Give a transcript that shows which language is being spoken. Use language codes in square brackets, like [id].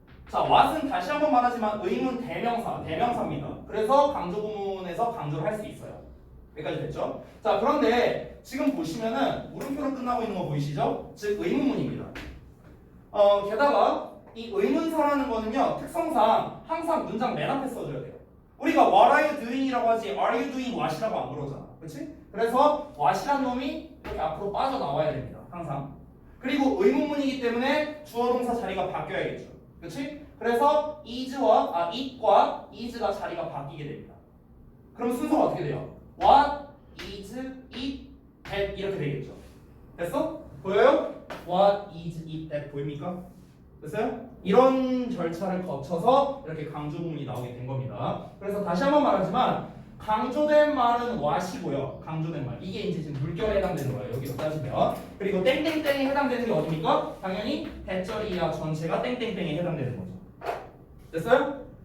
[ko] 자, what은 다시 한번 말하지만 의문 대명사입니다. 그래서 강조 부문에서 강조를 할 수 있어요. 여기까지 됐죠? 자, 그런데 지금 보시면은 물음표로 끝나고 있는 거 보이시죠? 즉 의문문입니다. 게다가 이 의문사라는 거는요, 특성상 항상 문장 맨 앞에 써줘야 돼요. 우리가 [en] what are you doing [ko] 이라고 하지 [en] are you doing what [ko] 이라고 안 그러잖아. 그렇지? 그래서 what이라는 놈이 이렇게 앞으로 빠져나와야 됩니다. 항상. 그리고 의문문이기 때문에 주어 동사 자리가 바뀌어야겠죠. 그렇지? 그래서 it과 is가 자리가 바뀌게 됩니다. 그럼 순서가 어떻게 돼요? [en] What, is, it, that 이렇게 되겠죠. [ko] 됐어? 보여요? [en] What, is, it, that [ko] 보입니까? 됐어요? 이런 절차를 거쳐서 이렇게 강조 부문이 나오게 된 겁니다. 그래서 다시 한번 말하지만 강조된 말은 what이고요. 강조된 말. 이게 이제 지금 물결에 해당되는 거예요. 여기서 따지면. 그리고 땡땡땡에 해당되는 게 어디입니까? 당연히 대절 이하 전체가 땡땡땡에 해당되는 거죠. 됐어요?